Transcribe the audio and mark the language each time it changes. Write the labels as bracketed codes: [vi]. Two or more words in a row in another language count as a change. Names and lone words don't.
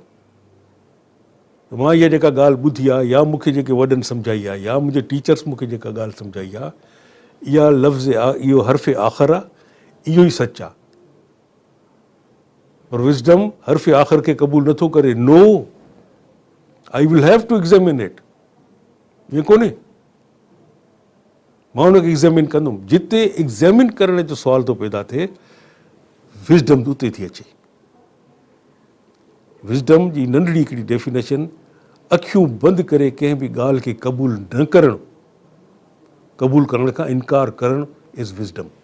[sd] मां इहा जेका ॻाल्हि ॿुधी आहे, या मूंखे जेके वॾनि सम्झाई आहे, या मुंहिंजे टीचर्स मूंखे जेका ॻाल्हि सम्झाई आहे, इहा लफ़्ज़ इहो हर्फ़ आख़िर आहे, इहो ई सच आहे। पर विज़डम हर्फ़ आख़िर खे क़बूल नथो करे। [en] No, I will have to examine it. [sd] ईअं कोन्हे, मां हुनखे एग्ज़ामिन कंदुमि। जिते एग्ज़ामिन करण जो सुवाल थो पैदा थिए, विज़डम उते थी अचे। विज़डम जी नंढड़ी हिकिड़ी डेफिनेशन, अखियूं बंदि करे कंहिं बि ॻाल्हि खे क़बूल न करणु, क़बूल करण खां इनकार करणु [en] is wisdom.